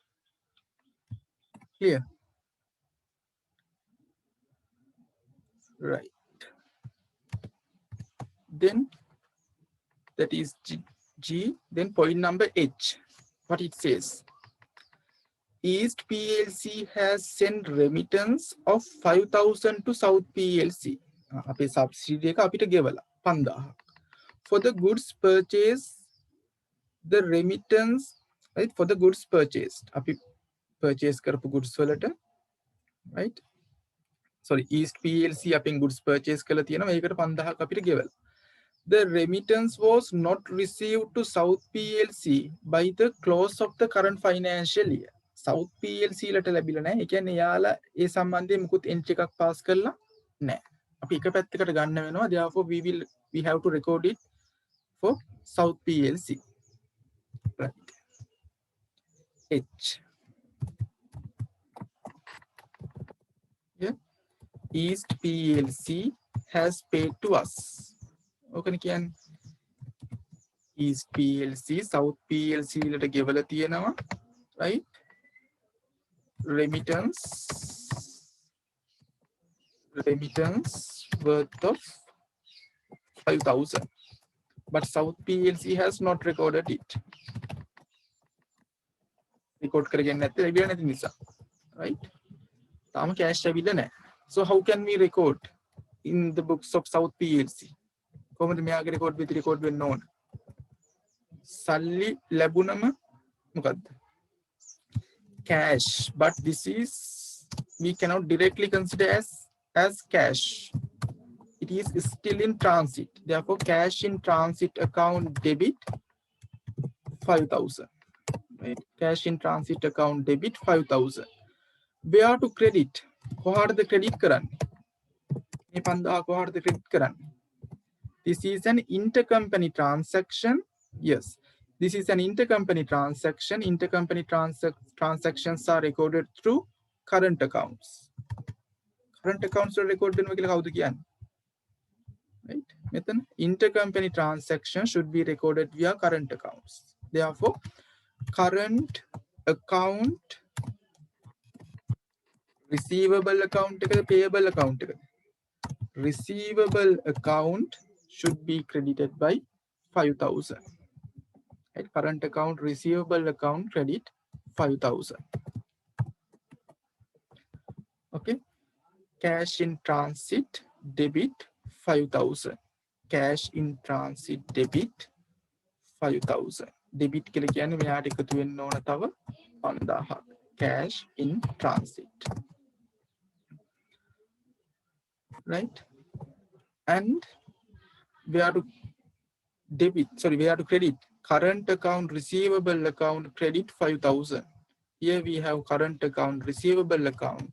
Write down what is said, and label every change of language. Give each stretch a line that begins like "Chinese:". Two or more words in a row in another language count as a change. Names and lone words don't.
English: Clear? Right. Then that is G. Then point number H. What it says. East PLC has sent remittance of 5,000 to South PLC.
Sinhala: අපේ subsidy එක අපිට ගෙවලා 5000.
English: For the goods purchased, the remittance, right? For the goods purchased,
Sinhala: අපි purchase කරපු goods වලට, right? Sorry, East PLC අපෙන්
English: goods purchase
Sinhala: කළා තියෙනවා. ඒකට 5000ක් අපිට ගෙවලා.
English: The remittance was not received to South PLC by the close of the current financial year.
Sinhala: South PLC ලට ලැබිලා නැහැ. ඒ කියන්නේ යාලා ඒ සම්බන්ධයෙන් මුකුත් entry එකක් pass කරලා නැහැ. අපි එක පැත්තකට ගන්න වෙනවා.
English: Therefore we have to record it for South PLC. Right. H. Yeah. East PLC has paid to us.
Sinhala: Okay, කියන්නේ East PLC South PLC ලට ගෙවලා තියෙනවා.
English: Right? Remittance worth of 5,000, but South PLC has not recorded it.
Sinhala: Record කරගෙන නැත්නම් ලැබිලා නැති නිසා, right? තාම cash ලැබිලා නැහැ.
English: So how can we record in the books of South PLC?
Sinhala: කොහොමද මෙයාගේ
English: record with record
Sinhala: වෙන්න ඕන? සල්ලි ලැබුණම මොකද්ද?
English: Cash, but this is we cannot directly consider as cash. It is still in transit. Therefore, cash in transit account debit 5,000. Right? Cash in transit account debit 5,000. Where to credit? කොහාටද credit කරන්නේ? මේ 5000 කොහාටද credit කරන්නේ? This is an intercompany transaction. Yes. This is an intercompany transaction. Intercompany transactions are recorded through current accounts. Current accounts are recorded
Sinhala: වෙනවා කියලා කවුද කියන්නේ?
English: Right? මෙතන intercompany transaction should be recorded via current accounts. Therefore, current account, receivable account එකද payable account එකද? receivable account should be credited by 5,000. Right? Current account, receivable account, credit 5,000. Okay. Cash in transit, debit 5,000. Cash in transit, debit 5,000.
Sinhala: Debit කියලා කියන්නේ මෙයාට එකතු වෙන්න ඕන තව 5,000.
English: Cash in transit. Right? And we have to we have to credit current account, receivable account, credit 5,000. Here we have current account, receivable account.